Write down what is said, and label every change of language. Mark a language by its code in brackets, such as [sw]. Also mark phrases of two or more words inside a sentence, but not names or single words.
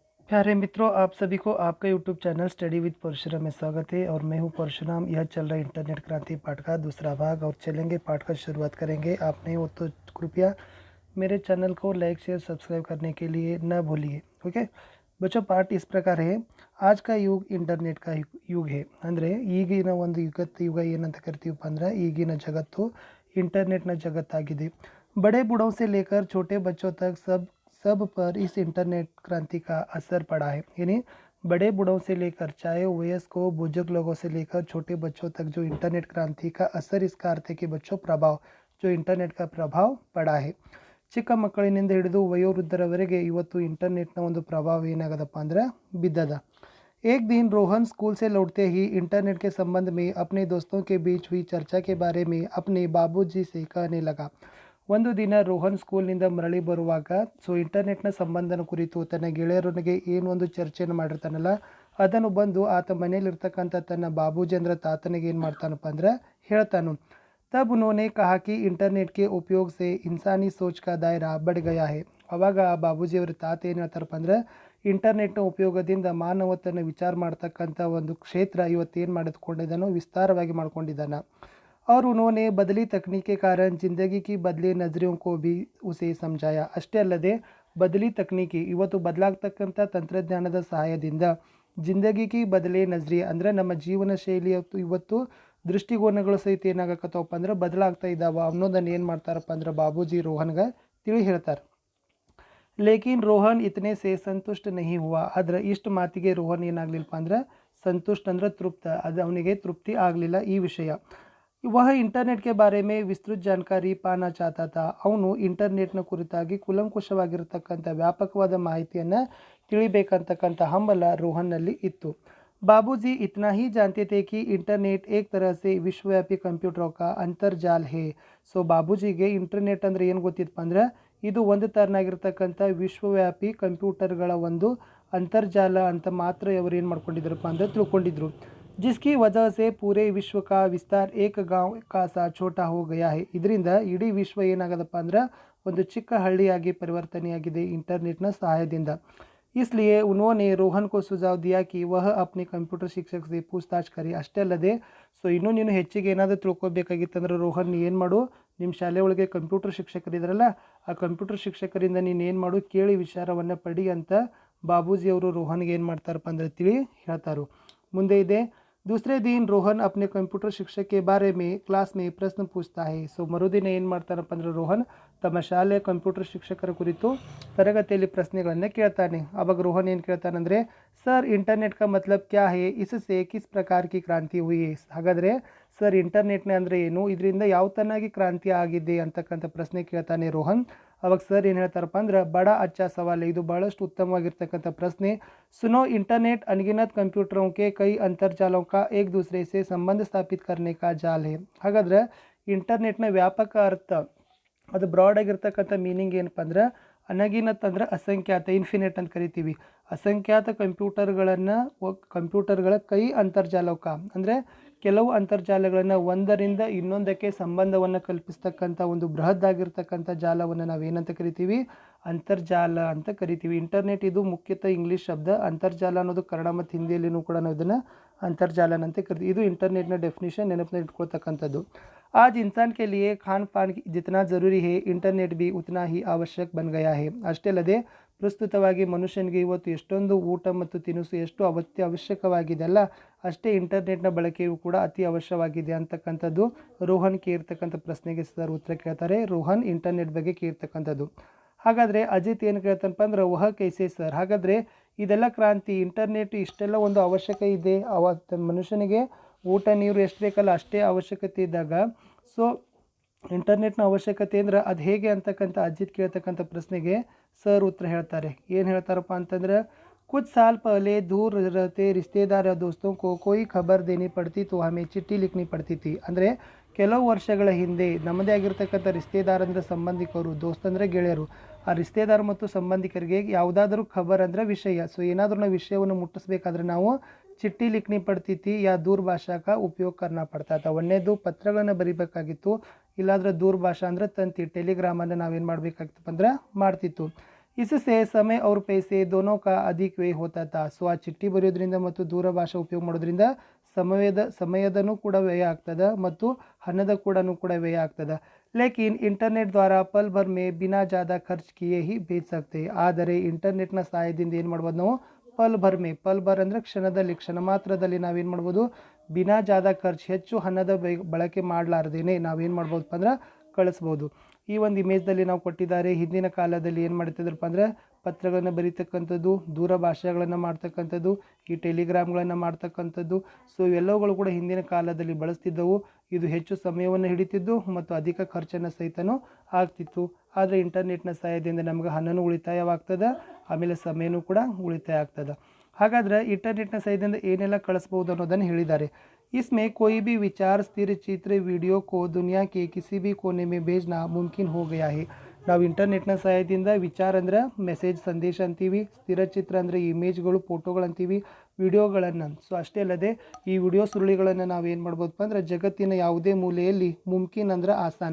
[hi] प्यारे मित्रों, आप सभी को आपका यूट्यूब चैनल स्टडी विद परशुराम में स्वागत है। और मैं हूं परशुराम। यह चल रहा है इंटरनेट क्रांति पाठ का दूसरा भाग और चलेंगे पाठ का शुरुआत करेंगे। आप नहीं हो तो कृपया मेरे चैनल को लाइक शेयर सब्सक्राइब करने के लिए न भूलिए। ओके बच्चों, पाठ इस प्रकार है। आज का युग इंटरनेट का युग है। [kn] ಅಂದರೆ ಈಗಿನ ಒಂದು ಯುಗ ಏನಂತ ಕರಿತೀವಪ್ಪ ಅಂದ್ರೆ ಈಗಿನ ಜಗತ್ತು ಇಂಟರ್ನೆಟ್ನ ಜಗತ್ತಾಗಿದೆ। [hi] बड़े बूढ़ों से लेकर छोटे बच्चों तक सब पर इस इंटरनेट क्रांति का असर पड़ा है। यानी बड़े बूढ़ों से लेकर चाहे वयस्क हो, बुजुर्ग लोगों से लेकर छोटे बच्चों तक जो इंटरनेट क्रांति का असर इसका अर्थ है कि बच्चों प्रभाव जो इंटरनेट का प्रभाव पड़ा है। [kn] ಚಿಕ್ಕ ಮಕ್ಕಳಿನಿಂದ ಹಿಡಿದು ವಯೋವೃದ್ಧರವರೆಗೆ ಇವತ್ತು ಇಂಟರ್ನೆಟ್ನ ಒಂದು ಪ್ರಭಾವ ಏನಾಗದಪ್ಪ ಅಂದ್ರೆ ಬಿದ್ದದ। [hi] एक दिन रोहन स्कूल से लौटते ही इंटरनेट के संबंध में अपने दोस्तों के बीच हुई चर्चा के बारे में अपने बाबूजी से कहने लगा। [kn] ಒಂದು ದಿನ ರೋಹನ್ ಸ್ಕೂಲ್ನಿಂದ ಮರಳಿ ಬರುವಾಗ ಇಂಟರ್ನೆಟ್ನ ಸಂಬಂಧನ ಕುರಿತು ತನ್ನ ಗೆಳೆಯರೊಂದಿಗೆ ಏನು ಒಂದು ಚರ್ಚೆಯನ್ನು ಮಾಡಿರ್ತಾನಲ್ಲ, ಅದನ್ನು ಬಂದು ಆತ ಮನೆಯಲ್ಲಿರ್ತಕ್ಕಂಥ ತನ್ನ ಬಾಬೂಜಿ ಅಂದ್ರೆ ತಾತನಿಗೆ ಏನು ಮಾಡ್ತಾನಪ್ಪ ಅಂದ್ರೆ ಹೇಳ್ತಾನು। [hi] तब उन्होंने कहा कि इंटरनेट के उपयोग से इंसानी सोच का दायरा बढ़ गया है। [kn] ಅವಾಗ ಆ ಬಾಬೂಜಿಯವರು ತಾತ ಏನು ಹೇಳ್ತಾರಪ್ಪ ಅಂದ್ರೆ ಇಂಟರ್ನೆಟ್ನ ಉಪಯೋಗದಿಂದ ಮಾನವತನ ವಿಚಾರ ಮಾಡ್ತಕ್ಕಂಥ ಒಂದು ಕ್ಷೇತ್ರ ಇವತ್ತೇನು ಮಾಡಿದ್ಕೊಂಡಿದ್ದಾನೋ ವಿಸ್ತಾರವಾಗಿ ಮಾಡ್ಕೊಂಡಿದ್ದಾನ। [hi] और उन्होंने बदली तकनीक के कारण ಜಿಂದಗಿ की बदले नजरियों को भी उसे समझाया। [kn] ಅಷ್ಟೇ ಅಲ್ಲದೆ [hi] बदली तकनीकी [kn] ಇವತ್ತು ಬದಲಾಗ್ತಕ್ಕಂಥ ತಂತ್ರಜ್ಞಾನದ ಸಹಾಯದಿಂದ [hi] ज़िंदगी की बदले नज़रिये [kn] ಅಂದರೆ ನಮ್ಮ ಜೀವನ ಶೈಲಿ ಇವತ್ತು ದೃಷ್ಟಿಕೋನಗಳು ಸಹಿತ ಏನಾಗಕತ್ತವಪ್ಪ ಅಂದ್ರೆ ಬದಲಾಗ್ತಾ ಇದ್ದಾವ ಅನ್ನೋದನ್ನು ಏನು ಮಾಡ್ತಾರಪ್ಪ ಅಂದ್ರೆ ಬಾಬೂಜಿ ರೋಹನ್ಗೆ ತಿಳಿ ಹೇಳ್ತಾರೆ। [hi] लेकिन रोहन इतने से संतुष्ट नहीं हुआ। [kn] ಆದ್ರೆ ಇಷ್ಟು ಮಾತಿಗೆ ರೋಹನ್ ಏನಾಗ್ಲಿಲ್ಲಪ್ಪ ಅಂದ್ರೆ ಸಂತುಷ್ಟ ಅಂದ್ರೆ ತೃಪ್ತ, ಅದು ಅವನಿಗೆ ತೃಪ್ತಿ ಆಗಲಿಲ್ಲ ಈ ವಿಷಯ। [hi] वह इंटरनेट के बारे में विस्तृत जानकारी पाना चाहता था। [kn] ಅವನು ಇಂಟರ್ನೆಟ್ನ ಕುರಿತಾಗಿ ಕುಲಂಕುಷವಾಗಿರತಕ್ಕಂಥ ವ್ಯಾಪಕವಾದ ಮಾಹಿತಿಯನ್ನು ತಿಳಿಬೇಕಂತಕ್ಕಂಥ ಹಂಬಲ ರೋಹನ್ನಲ್ಲಿ ಇತ್ತು। [hi] बाबूजी इतना ही जानते थे कि इंटरनेट एक तरह से विश्वव्यापी कंप्यूटरों का अंतर्जाल है। [kn] ಬಾಬೂಜಿಗೆ ಇಂಟರ್ನೆಟ್ ಅಂದರೆ ಏನು ಗೊತ್ತಿತ್ತಪ್ಪ ಅಂದ್ರೆ ಇದು ಒಂದು ಥರನಾಗಿರ್ತಕ್ಕಂಥ ವಿಶ್ವವ್ಯಾಪಿ ಕಂಪ್ಯೂಟರ್ಗಳ ಒಂದು ಅಂತರ್ಜಾಲ ಅಂತ ಮಾತ್ರ ಅವರು ಏನು ಮಾಡ್ಕೊಂಡಿದ್ರಪ್ಪ ಅಂದ್ರೆ ತಿಳ್ಕೊಂಡಿದ್ರು। [hi] जिसकी वजह से पूरे विश्व का विस्तार एक गांव का सा छोटा हो गया है। [kn] ಇದರಿಂದ ಇಡೀ ವಿಶ್ವ ಏನಾಗದಪ್ಪ ಅಂದ್ರೆ ಒಂದು ಚಿಕ್ಕ ಹಳ್ಳಿಯಾಗಿ ಪರಿವರ್ತನೆಯಾಗಿದೆ ಇಂಟರ್ನೆಟ್ನ ಸಹಾಯದಿಂದ। [hi] इसलिए उन्होंने रोहन को सुझाव दिया कि वह अपने कंप्यूटर शिक्षक से पूछताछ करे। [kn] ಅಷ್ಟೇ ಅಲ್ಲದೆ ಇನ್ನೂ ನೀನು ಹೆಚ್ಚಿಗೆ ಏನಾದರೂ ತಿಳ್ಕೊಬೇಕಾಗಿತ್ತಂದ್ರೆ ರೋಹನ್ ಏನು ಮಾಡು, ನಿಮ್ಮ ಶಾಲೆ ಒಳಗೆ ಕಂಪ್ಯೂಟರ್ ಶಿಕ್ಷಕರಿದ್ರಲ್ಲ ಆ ಕಂಪ್ಯೂಟರ್ ಶಿಕ್ಷಕರಿಂದ ನೀನು ಏನು ಮಾಡು, ಕೇಳಿ ವಿಚಾರವನ್ನು ಪಡಿ ಅಂತ ಬಾಬೂಜಿಯವರು ರೋಹನ್ಗೆ ಏನು ಮಾಡ್ತಾರಪ್ಪ ಅಂದ್ರೆ ತಿಳಿ ಹೇಳ್ತಾರೆ। ಮುಂದೆ ಇದೆ [hi] दूसरे दिन रोहन अपने कंप्यूटर शिक्षक के बारे में क्लास में प्रश्न पूछता है। [kn] ಮರುದಿನ ಏನು ಮಾಡ್ತಾನಪ್ಪ ಅಂದ್ರೆ ರೋಹನ್ ತಮ್ಮ ಶಾಲೆಯ ಕಂಪ್ಯೂಟರ್ ಶಿಕ್ಷಕರ ಕುರಿತು ತರಗತಿಯಲ್ಲಿ ಪ್ರಶ್ನೆಗಳನ್ನು ಕೇಳ್ತಾನೆ। ಅವಾಗ ರೋಹನ್ ಏನು ಕೇಳ್ತಾನಂದ್ರೆ, [hi] ಸರ್ ಇಂಟರ್ನೆಟ್ का मतलब क्या है, इससे किस प्रकार की क्रांति हुई है। [kn] ಹಾಗಾದರೆ ಸರ್ ಇಂಟರ್ನೆಟ್ನ ಅಂದರೆ ಏನು, ಇದರಿಂದ ಯಾವ ತನಾಗಿ ಕ್ರಾಂತಿ ಆಗಿದೆ ಅಂತಕ್ಕಂಥ ಪ್ರಶ್ನೆ ಕೇಳ್ತಾನೆ ರೋಹನ್। ಅವಾಗ ಸರ್ ಏನು ಹೇಳ್ತಾರಪ್ಪ ಅಂದ್ರೆ, [hi] बड़ा अच्छा सवाल है, [kn] ಇದು ಬಹಳಷ್ಟು ಉತ್ತಮವಾಗಿರ್ತಕ್ಕಂಥ ಪ್ರಶ್ನೆ। [hi] सुनो, इंटरनेट अनगिनत कंप्यूटरों के कई अंतर्जालों का एक दूसरे से संबंध स्थापित करने का जाल है। [kn] ಹಾಗಾದ್ರೆ ಇಂಟರ್ನೆಟ್ನ ವ್ಯಾಪಕ ಅರ್ಥ ಅದು ಬ್ರಾಡ್ ಆಗಿರ್ತಕ್ಕಂಥ ಮೀನಿಂಗ್ ಏನಪ್ಪ ಅಂದ್ರೆ ಅನಗಿನತ್ ಅಂದ್ರೆ ಅಸಂಖ್ಯಾತ, ಇನ್ಫಿನಿಟ್ ಅಂತ ಕರಿತೀವಿ। ಅಸಂಖ್ಯಾತ ಕಂಪ್ಯೂಟರ್ಗಳ ಕೈ ಅಂತರ್ಜಾಲಕ ಅಂದರೆ ಕೆಲವು ಅಂತರ್ಜಾಲಗಳನ್ನು ಒಂದರಿಂದ ಇನ್ನೊಂದಕ್ಕೆ ಸಂಬಂಧವನ್ನು ಕಲ್ಪಿಸ್ತಕ್ಕಂಥ ಒಂದು ಬೃಹದ್ದಾಗಿರ್ತಕ್ಕಂಥ ಜಾಲವನ್ನು ನಾವೇನಂತ ಕರಿತೀವಿ, ಅಂತರ್ಜಾಲ ಅಂತ ಕರಿತೀವಿ। ಇಂಟರ್ನೆಟ್ ಇದು ಮುಖ್ಯತಃ ಇಂಗ್ಲೀಷ್ ಶಬ್ದ, ಅಂತರ್ಜಾಲ ಅನ್ನೋದು ಕನ್ನಡ ಮತ್ತು ಹಿಂದಿಯಲ್ಲಿನೂ ಕೂಡ ನಾವು ಇದನ್ನು ಅಂತರ್ಜಾಲ ಅಂತ ಕರಿತೀವಿ। ಇದು ಇಂಟರ್ನೆಟ್ನ ಡೆಫಿನಿಷನ್ ನೆನಪಿನ ಇಟ್ಕೊಳ್ತಕ್ಕಂಥದ್ದು। [hi] आज इंसान के लिए खान पान जितना ज़रूरी है इंटरनेट भी उतना ही आवश्यक बन गया है। [kn] ಅಷ್ಟೇ ಅಲ್ಲದೆ ಪ್ರಸ್ತುತವಾಗಿ ಮನುಷ್ಯನಿಗೆ ಇವತ್ತು ಎಷ್ಟೊಂದು ಊಟ ಮತ್ತು ತಿನಿಸು ಎಷ್ಟು ಅವಶ್ಯಕವಾಗಿದೆ ಅಲ್ಲ, ಅಷ್ಟೇ ಇಂಟರ್ನೆಟ್ನ ಬಳಕೆಯು ಕೂಡ ಅತಿ ಅವಶ್ಯವಾಗಿದೆ ಅಂತಕ್ಕಂಥದ್ದು ರೋಹನ್ ಕೇಳ್ತಕ್ಕಂಥ ಪ್ರಶ್ನೆಗೆ ಸರ್ ಉತ್ತರ ಕೇಳ್ತಾರೆ, ರೋಹನ್ ಇಂಟರ್ನೆಟ್ ಬಗ್ಗೆ ಕೇಳ್ತಕ್ಕಂಥದ್ದು। ಹಾಗಾದರೆ ಅಜಿತ್ ಏನು ಕೇಳ್ತಾನಪ್ಪ ಅಂದ್ರೆ, [hi] वह कैसे सर, [kn] ಹಾಗಾದರೆ ಇದೆಲ್ಲ ಕ್ರಾಂತಿ ಇಂಟರ್ನೆಟ್ ಇಷ್ಟೆಲ್ಲ ಒಂದು ಅವಶ್ಯಕ ಇದೆ, ಮನುಷ್ಯನಿಗೆ ಊಟ ನೀರು ಎಷ್ಟು ಬೇಕಲ್ಲ ಅಷ್ಟೇ ಅವಶ್ಯಕತೆ ಇದ್ದಾಗ ಇಂಟರ್ನೆಟ್ನ ಅವಶ್ಯಕತೆ ಅಂದ್ರೆ ಅದು ಹೇಗೆ ಅಂತಕ್ಕಂಥ ಅಜಿತ್ ಕೇಳ್ತಕ್ಕಂಥ ಪ್ರಶ್ನೆಗೆ ಸರ್ ಉತ್ತರ ಹೇಳ್ತಾರೆ। ಏನು ಹೇಳ್ತಾರಪ್ಪ ಅಂತಂದ್ರೆ, [hi] कुछ साल पहले दूर रहते रिश्तेदार या दोस्तों को कोई खबर देनी पड़ती तो हमें चिट्ठी लिखनी पड़ती थी। [kn] ಅಂದರೆ ಕೆಲವು ವರ್ಷಗಳ ಹಿಂದೆ ನಮ್ಮದೇ ಆಗಿರ್ತಕ್ಕಂಥ ರಿಶ್ತೆದಾರ್ ಅಂದರೆ ಸಂಬಂಧಿಕರು, ದೋಸ್ತ್ ಅಂದರೆ ಗೆಳೆಯರು, ಆ ರಿಶ್ತೆದಾರ್ ಮತ್ತು ಸಂಬಂಧಿಕರಿಗೆ ಯಾವುದಾದ್ರೂ ಖಬರ್ ಅಂದರೆ ವಿಷಯ, ಏನಾದರೂ ನಾವು ವಿಷಯವನ್ನು ಮುಟ್ಟಿಸ್ಬೇಕಾದ್ರೆ ನಾವು [hi] चिट्ठी लिखनी [kn] ಪಡ್ತಿತ್ತು [hi] या दूरभाषा का उपयोग करना पड़ता था। [kn] ಒಂದನೇದು ಪತ್ರಗಳನ್ನು ಬರಿಬೇಕಾಗಿತ್ತು, ಇಲ್ಲಾಂದ್ರೆ ದೂರಭಾಷಾ ಅಂದರೆ ತಂತಿ ಟೆಲಿಗ್ರಾಮನ್ನು ನಾವೇನು ಮಾಡಬೇಕಾಗಿತ್ತಪ್ಪ ಅಂದ್ರೆ ಮಾಡ್ತಿತ್ತು। [hi] इससे समय और पैसे दोनों का अधिक व्यय होता था. [kn] ಸೊ ಆ ಚಿಟ್ಟಿ ಬರೆಯೋದ್ರಿಂದ ಮತ್ತು ದೂರಭಾಷೆ ಉಪಯೋಗ ಮಾಡೋದ್ರಿಂದ ಸಮಯದನೂ ಕೂಡ ವ್ಯಯ ಆಗ್ತದೆ ಮತ್ತು ಹಣದ ಕೂಡ ವ್ಯಯ ಆಗ್ತದೆ. [hi] लेकिन इंटरनेट द्वारा पल भर में बिना ज़्यादा खर्च किए ही भेज सकते हैं. [kn] ಆದರೆ ಇಂಟರ್ನೆಟ್ನ ಸಹಾಯದಿಂದ ಏನು ಮಾಡ್ಬೋದು ನಾವು [hi] पल भर [kn] ಅಂದರೆ ಕ್ಷಣದಲ್ಲಿ ಕ್ಷಣ ಮಾತ್ರದಲ್ಲಿ ನಾವೇನು ಮಾಡ್ಬೋದು [hi] बिना ज़्यादा खर्च [kn] ಹೆಚ್ಚು ಹಣದ ಬಳಕೆ ಮಾಡಲಾರ್ದೇನೆ ನಾವೇನು ಮಾಡ್ಬೋದಪ್ಪ ಅಂದ್ರೆ ಕಳಿಸ್ಬೋದು. ಈ ಒಂದು ಇಮೇಜ್ದಲ್ಲಿ ನಾವು ಕೊಟ್ಟಿದ್ದಾರೆ. ಹಿಂದಿನ ಕಾಲದಲ್ಲಿ ಏನು ಮಾಡ್ತಿದ್ರಪ್ಪ ಅಂದರೆ ಪತ್ರಗಳನ್ನು ಬರೀತಕ್ಕಂಥದ್ದು, ದೂರಭಾಷೆಗಳನ್ನು ಮಾಡ್ತಕ್ಕಂಥದ್ದು, ಈ ಟೆಲಿಗ್ರಾಮ್ಗಳನ್ನು ಮಾಡ್ತಕ್ಕಂಥದ್ದು. ಸೊ ಇವೆಲ್ಲವುಗಳು ಕೂಡ ಹಿಂದಿನ ಕಾಲದಲ್ಲಿ ಬಳಸ್ತಿದ್ದವು. ಇದು ಹೆಚ್ಚು ಸಮಯವನ್ನು ಹಿಡಿತಿದ್ದು ಮತ್ತು ಅಧಿಕ ಖರ್ಚನ್ನು ಸಹಿತನೂ ಆಗ್ತಿತ್ತು. ಆದರೆ ಇಂಟರ್ನೆಟ್ನ ಸಹಾಯದಿಂದ ನಮಗೆ ಹಣನೂ ಉಳಿತಾಯವಾಗ್ತದೆ, ಆಮೇಲೆ ಸಮಯನೂ ಕೂಡ ಉಳಿತಾಯ ಆಗ್ತದೆ. ಹಾಗಾದರೆ ಇಂಟರ್ನೆಟ್ನ ಸಹಾಯದಿಂದ ಏನೆಲ್ಲ ಕಳಿಸ್ಬೋದು ಅನ್ನೋದನ್ನು ಹೇಳಿದ್ದಾರೆ. [hi] इसमें कोई भी विचार, स्थिर चित्र, वीडियो को दुनिया के किसी भी कोने में भेजना मुमकिन हो गया है. [kn] ನಾವು ಇಂಟರ್ನೆಟ್ನ ಸಹಾಯದಿಂದ ವಿಚಾರ ಅಂದರೆ ಮೆಸೇಜ್ ಸಂದೇಶ ಅಂತೀವಿ, ಸ್ಥಿರ ಚಿತ್ರ ಅಂದರೆ ಇಮೇಜ್ಗಳು ಫೋಟೋಗಳಂತೀವಿ, ವಿಡಿಯೋಗಳನ್ನು. ಸೊ ಅಷ್ಟೇ ಅಲ್ಲದೆ ಈ ವಿಡಿಯೋ ಸುರುಳಿಗಳನ್ನು ನಾವು ಏನು ಮಾಡ್ಬೋದಪ್ಪ ಅಂದರೆ ಜಗತ್ತಿನ ಯಾವುದೇ ಮೂಲೆಯಲ್ಲಿ ಮುಮ್ಕಿನ್ ಅಂದರೆ ಆಸಾನ್.